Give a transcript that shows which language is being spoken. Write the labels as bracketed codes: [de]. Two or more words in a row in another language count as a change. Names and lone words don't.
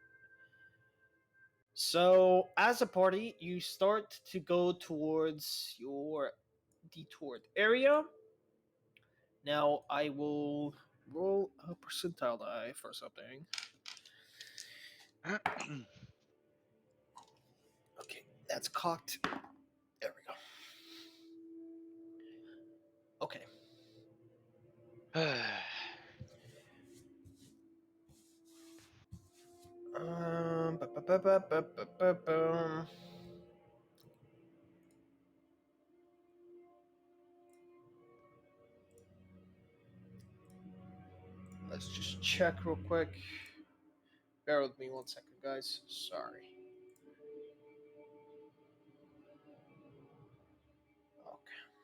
[en] So, as a party, you start to go towards your detoured area. Now I will roll a percentile die for something. Okay, that's cocked. There we go. Okay. Ba-ba-ba-ba-ba-ba-ba. Let's just check real quick. Bear with me 1 second, guys. Sorry. Okay.